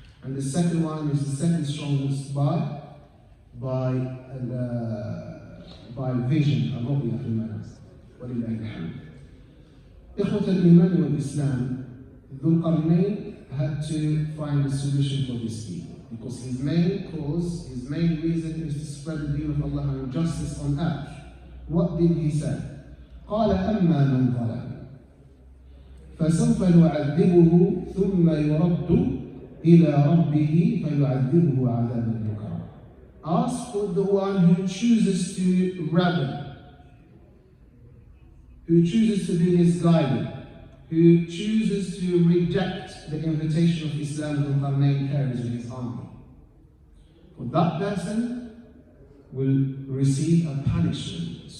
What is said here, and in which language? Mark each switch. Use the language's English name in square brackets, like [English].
[English] And the second one is the second strongest by vision, [Arabic] الرؤية في المنام. ولله الحمد. إخوة الإيمان والإسلام, [English] Dhul-Qarnain had to find a solution for these people because his main cause, his main reason is to spread the deen of Allah and justice on earth. What did he say? [Arabic] قال أما من ظلم فسوف نعذبه ثم يرد إلى ربه فيعذبه عذابا نكرا. [English] Ask for the one who chooses to rebel, who chooses to be misguided, who chooses to reject the invitation of Islam Dhul-Qarnain carries in his army. For that person will receive a punishment.